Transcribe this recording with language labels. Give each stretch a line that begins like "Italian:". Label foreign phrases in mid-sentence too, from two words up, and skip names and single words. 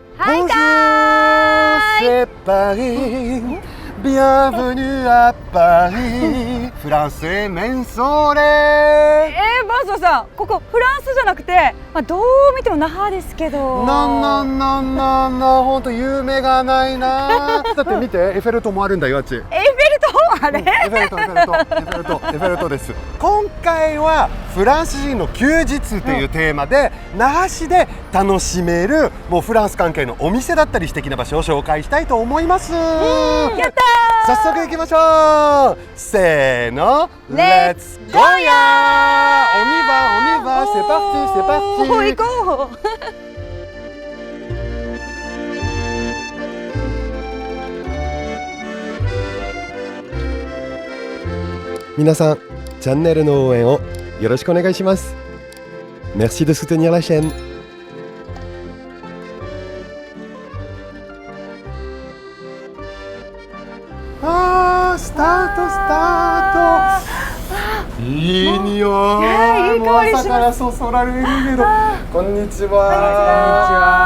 French: Bonjour, c'est Paris. Bienvenue à Paris. Français mensole。
Japanese: バーソーさん、ここフランスじゃなくて、どう見ても那覇ですけど。本当夢がないな。だって見て、エッフェル塔もあるんだよ、あっち。エッフェル塔あれ？エッフェル塔です。今回はフランス人の休日というテーマで、那覇市で楽しめるもうフランス関係のお店だったり素敵な場所を紹介したいと思います。やったー。早速行きましょう。せーの、レッツゴーやー。
French: on y va, c'est parti。
Japanese: 行こう。皆さん、チャンネルの応援をよろしくお願いします。
French: Merci de soutenir la chaîne。
Japanese: スタート。いい匂い。もう朝からそそられるけど。こんにちは。